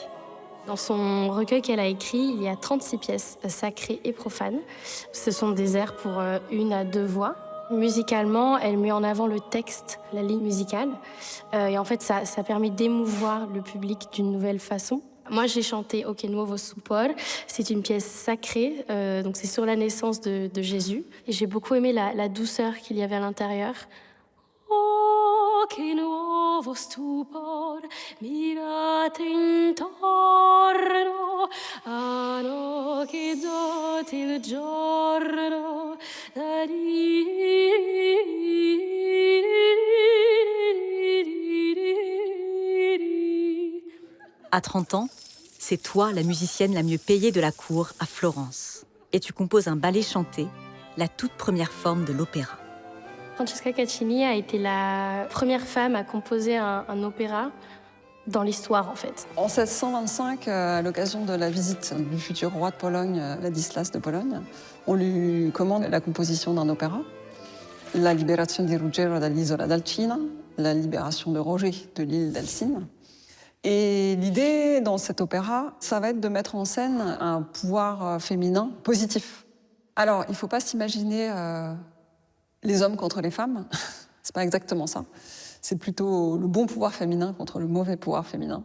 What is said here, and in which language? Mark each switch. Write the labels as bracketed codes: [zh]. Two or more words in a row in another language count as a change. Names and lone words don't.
[fr] Dans son recueil qu'elle a écrit, il y a 36 pièces sacrées et profanes. Ce sont des airs pour 1 à 2 voix. Musicalement, elle met en avant le texte, la ligne musicale. Et en fait, ça permet d'émouvoir le public d'une nouvelle façon. Moi, j'ai chanté [it] O che nuovo stupor. [fr] C'est une pièce sacrée, donc c'est sur la naissance de Jésus. Et j'ai beaucoup aimé la douceur qu'il y avait à l'intérieur. [it] Oh, che nuovo stupor, mirate intorno, ah no, che dote il giorno, da [fr] À 30 ans, c'est toi la musicienne la mieux payée de la cour à Florence. Et tu composes un ballet chanté, la toute première forme de l'opéra. Francesca Caccini a été la première femme à composer un opéra dans l'histoire, en fait. En 1625, à l'occasion de la visite du futur roi de Pologne, Ladislas de Pologne, on lui commande la composition d'un opéra, La liberazione di Ruggero dall'isola d'Alcina, la libération de Roger de l'île d'Alcine. Et l'idée dans cet opéra, ça va être de mettre en scène un pouvoir féminin positif. Alors, il ne faut pas s'imaginer les hommes contre les femmes, c'est pas exactement ça. C'est plutôt le bon pouvoir féminin contre le mauvais pouvoir féminin.